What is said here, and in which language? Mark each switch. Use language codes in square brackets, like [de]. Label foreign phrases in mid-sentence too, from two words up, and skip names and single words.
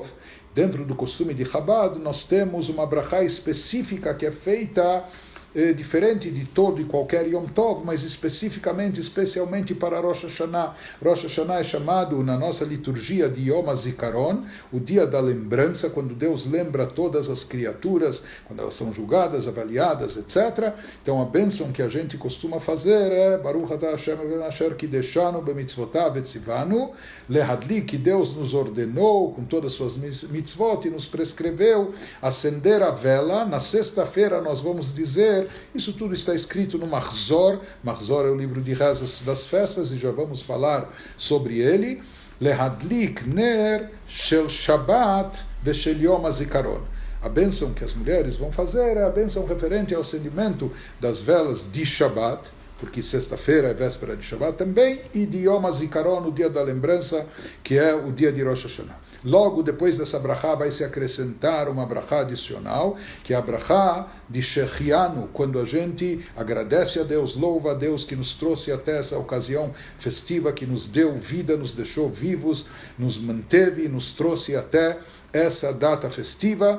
[pt] Dentro do costume de Chabad, nós temos uma brachá específica que é feita diferente de todo e qualquer [he] יום טוב, [pt] mas especialmente para Rosh Hashanah. Rosh Hashanah é chamado na nossa liturgia de Yom HaZikaron, o dia da lembrança, quando Deus lembra todas as criaturas, quando elas são julgadas, avaliadas, etc. Então a bênção que a gente costuma fazer é [he] ברוך אתה השם אשר קדשנו במצוותיו וצונו להדליק, [pt] que Deus nos ordenou com todas as suas mitzvot e nos prescreveu acender a vela. Na sexta-feira nós vamos dizer, isso tudo está escrito no Mahzor. Mahzor é o livro de rezas das festas, e já vamos falar sobre ele. [he] להדליק נר של שבת ושל יום הזיכרון. [pt] A bênção que as mulheres vão fazer é a bênção referente ao acendimento das velas de Shabbat, porque sexta-feira é véspera de Shabbat também, e de Yom HaZikaron, o dia da lembrança, que é o dia de Rosh Hashanah. Logo depois dessa brachá vai se acrescentar uma brachá adicional, que é a brachá de Shechianu, quando a gente agradece a Deus, louva a Deus que nos trouxe até essa ocasião festiva, que nos deu vida, nos deixou vivos, nos manteve e nos trouxe até essa data festiva.